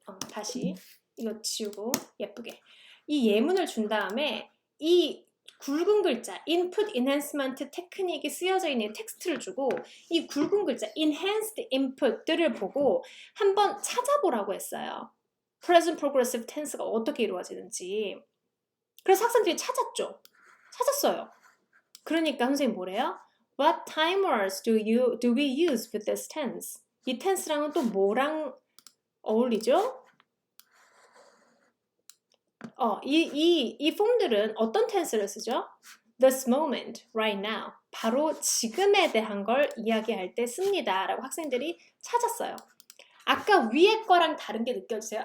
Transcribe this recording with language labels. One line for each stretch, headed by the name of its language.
Korean: 다시 이거 지우고 예쁘게 이 예문을 준 다음에 이 굵은 글자 input enhancement 테크닉이 쓰여져 있는 텍스트를 주고 이 굵은 글자 enhanced input들을 보고 한번 찾아보라고 했어요. present progressive tense가 어떻게 이루어지는지. 그래서 학생들이 찾았어요. 그러니까 선생님 뭐래요?
English: What timers do we use with this tense?
Korean: 이 tense랑은 또 뭐랑 어울리죠? 이 폼들은 어떤 텐스를 쓰죠?
English: This moment, right now.
Korean: 바로 지금에 대한 걸 이야기할 때 씁니다. 라고 학생들이 찾았어요. 아까 위에 거랑 다른 게 느껴지세요?